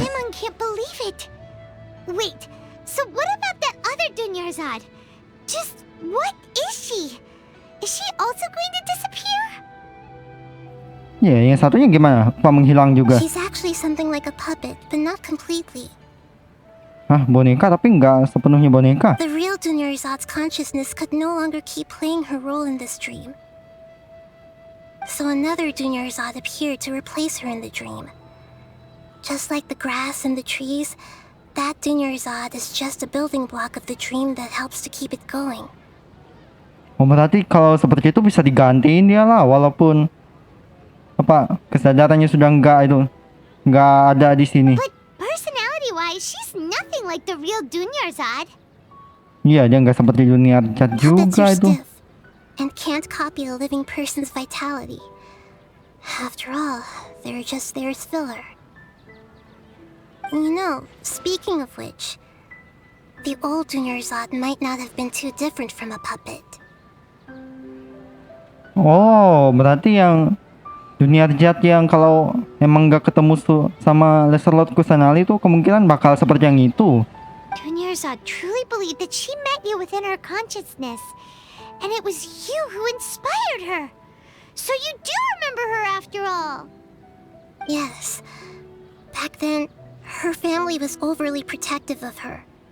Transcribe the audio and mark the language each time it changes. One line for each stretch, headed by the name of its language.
English: Paimon can't believe it. Wait, so what about that other Dunyarzad? Just what is she? Is she also going to disappear?
Indonesian: Ya, yang satunya gimana? Apa menghilang juga?
English: She's actually something like a puppet, but not completely.
Indonesian: Hah, boneka tapi nggak sepenuhnya boneka.
English: The real Dunyarzad's consciousness could no longer keep playing her role in this dream. So another Dunyarzad appeared to replace her in the dream. Just like the grass and the trees, that Dunyarzad is just a building block of the dream that helps to keep it going.
Indonesian: Oh, berarti kalau seperti itu bisa digantiin dia lah, walaupun kesadarannya sudah nggak ada di sini.
English: But personality-wise, she's nothing like the real Dunyarzad.
Indonesian: Iya, dia nggak seperti Dunia Jad
English: Puppets
Indonesian: juga itu.
English: stiff and can't copy a living person's vitality. After all, they're just there as filler. You know, speaking of which, the old Dunyarzad might not have been too different from a puppet.
Indonesian: Oh, berarti yang Dunia Jad yang kalau emang nggak ketemu sama Lesser Lord Kusanali itu kemungkinan bakal seperti yang itu.
English: Dunyarzad truly believed that she met you within her consciousness, and it was you who inspired her. So you do remember her after all. Yes. Back then, her family was overly protective of her.